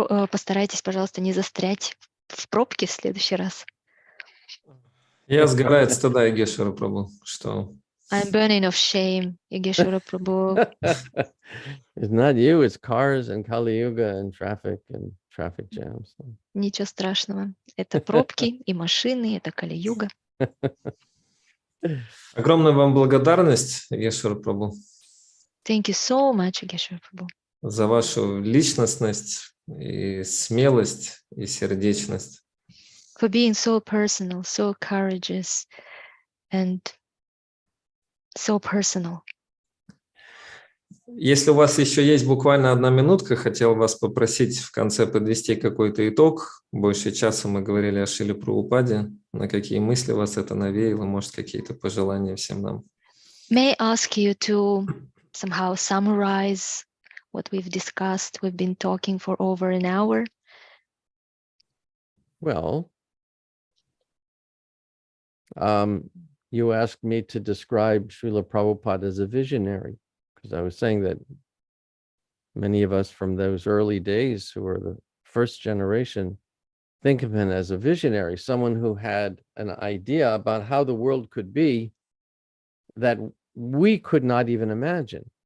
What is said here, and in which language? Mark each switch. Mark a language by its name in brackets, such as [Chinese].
[Russian] Постарайтесь, пожалуйста, не застрять в пробке в следующий раз. Я сгорает стыда, Йогешвара Прабху, что... [English] I'm burning of shame, Йогешвара Прабху. It's not you, it's cars and Kali Yuga and traffic jams. [Russian] Ничего страшного. Это пробки и машины, это Кали-юга. Огромная вам благодарность, Йогешвара Прабху, [English] Thank you so much, Йогешвара Прабху, [Russian] за вашу личностность и смелость и сердечность. [English] for being so personal, so courageous, and so personal. [Russian] Если у вас еще есть буквально 1 минутка, хотел вас попросить в конце подвести какой-то итог. Больше часа мы говорили о Шриле Прабхупаде. На какие мысли вас это навеяло? Может, какие-то пожелания всем нам? [English] May I ask you to somehow summarize what we've discussed? We've been talking for over an hour. Well, you asked me to describe Srila Prabhupada as a visionary, because I was saying that many of us from those early days who are the first generation think of him as a visionary, someone who had an idea about how the world could be that we could not even imagine.